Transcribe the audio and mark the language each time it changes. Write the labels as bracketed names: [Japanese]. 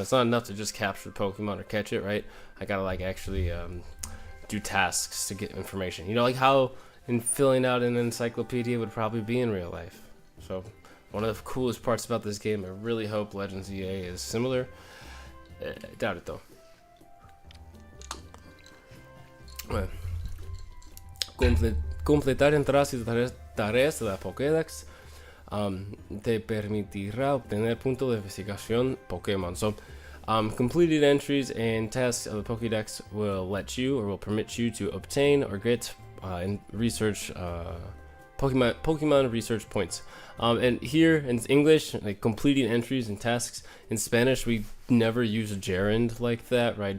[English] It's not enough to just capture the Pokemon or catch it, right? I gotta like actually do tasks to get information. You know, like how in filling out an encyclopedia would probably be in real life. So one of the coolest parts about this game, I really hope Legends EA is similar. Doubt it though. [Spanish] Well, completar entradas y tareas de la Pokédex te permitirá obtener puntos de investigación Pokémon. [English] So completed entries and tasks of the Pokédex will let you, or will permit you to obtain or get in research Pokemon research points. And here in English, like completing entries and tasks. In Spanish, we never use a gerund like that, right?